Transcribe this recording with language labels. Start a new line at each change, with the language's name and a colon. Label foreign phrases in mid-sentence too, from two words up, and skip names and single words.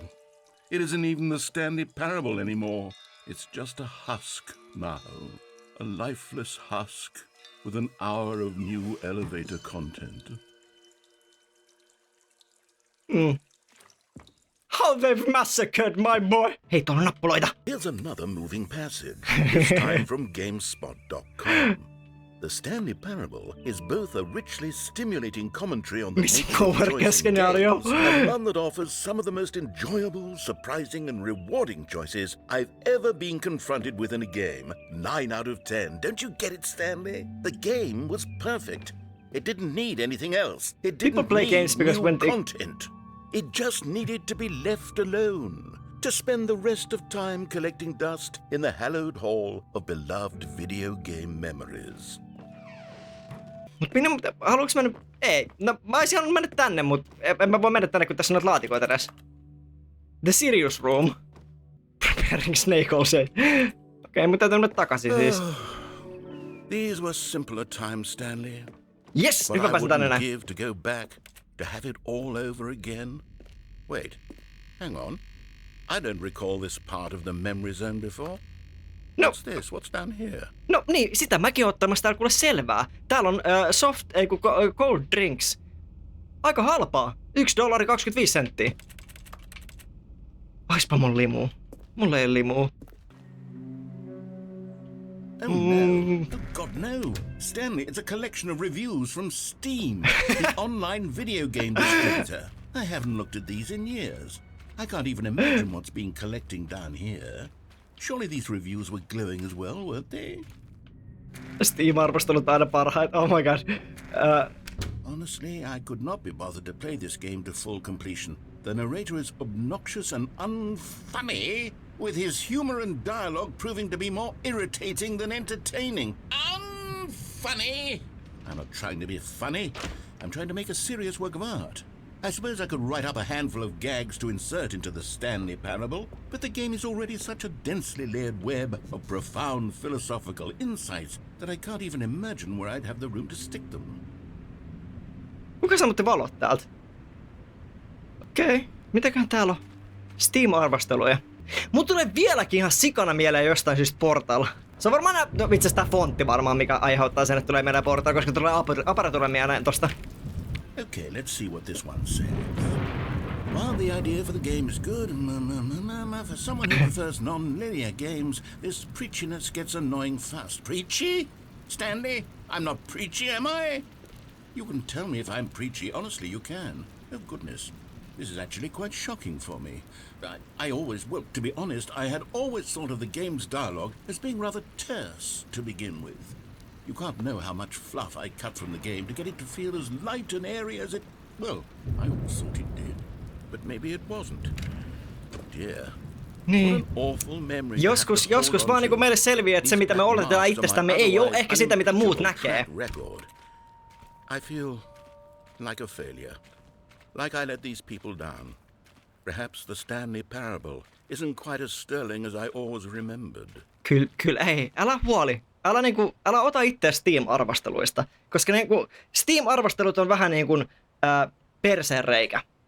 English: It isn't even the Stanley Parable anymore. It's just a husk now. A lifeless husk with an hour of new elevator content. How they've massacred my boy!
Finnish: Hei, tuolla on nappuloita!
English: Here's another moving passage, this time from GameSpot.com. The Stanley Parable is both a richly stimulating commentary on the nature of choice in games, and one that offers some of the most enjoyable, surprising, and rewarding choices I've ever been confronted with in a game. 9 out of 10. Don't you get it, Stanley? The game was perfect. It didn't need anything else. It People didn't play need games because new when they- content. It just needed to be left alone, to spend the rest of time collecting dust in the hallowed hall of beloved video game memories.
Finnish: Mut minä, haluuks mä nyt... Ei, no mä oisin halunnut mennä tänne, mut en mä voi mennä tänne, kun tässä on noita laatikoita edes.
English: The Serious Room. Preparing Snake Allsay.
Finnish: Okei, mun täytyy mennä takaisin siis.
English: These were simpler times, Stanley. Yes, But
Finnish: nyt mä
English: I
Finnish: pääsen tänne
English: wouldn't
Finnish: näin.
English: give to go back, to have it all over again. Wait, hang on. I don't recall this part of the memory zone before. No. What's this? What's down here?
Finnish: No niin, sitä mäkin oon ottamassa täällä kuule selvää. Täällä on
English: cold drinks.
Finnish: Aika halpaa. $1.25. Oispa mun limuu. Mulla ei limuu.
English: Oh no. Oh God, no. Stanley, it's a collection of reviews from Steam, the online video game distributor. I haven't looked at these in years. I can't even imagine what's been collecting down here. Surely these reviews were glowing as well, weren't they?
Finnish: Steam-arvostelut aina parhaat.
English: Oh my god. Honestly, I could not be bothered to play this game to full completion. The narrator is obnoxious and unfunny, with his humor and dialogue proving to be more irritating than entertaining. Unfunny! I'm not trying to be funny. I'm trying to make a serious work of art. I suppose I could write up a handful of gags to insert into the Stanley Parable, but the game is already such a densely layered web of profound philosophical insights that I can't even imagine where I'd have the room to stick them.
Finnish: Kuka sammutti valot täältä? Okei, mitäköhän täällä on? Steam-arvosteluja. Mun tulee vieläkin ihan sikana mieleen jostain syystä Portal. Se on varmaan itse asiassa tää fontti varmaan, mikä aiheuttaa sen, että tulee meidän Portal, koska tulee aparatura mieleen tosta.
English: Okay, let's see what this one says. While the idea for the game is good, for someone who prefers non-linear games, this preachiness gets annoying fast. Preachy? Stanley? I'm not preachy, am I? You can tell me if I'm preachy. Honestly, you can. Oh, goodness. This is actually quite shocking for me. Well, to be honest, I had always thought of the game's dialogue as being rather terse to begin with. You can't know how much fluff I cut from the game to get it to feel as light and airy as it... Well, I always thought it did. But maybe it wasn't. Oh dear.
Finnish: Niin. Joskus vaan niinku meille selviää, että se mitä me oletetaan itsestämme ei ole ehkä sitä mitä muut näkee.
English: I feel like a failure. Like I let these people down. Perhaps the Stanley Parable isn't quite as sterling as I always remembered.
Finnish: Kyllä ei. Älä huoli. Älä ota itseä Steam-arvosteluista. Koska niinku Steam-arvostelut on vähän niinku perseenreikä.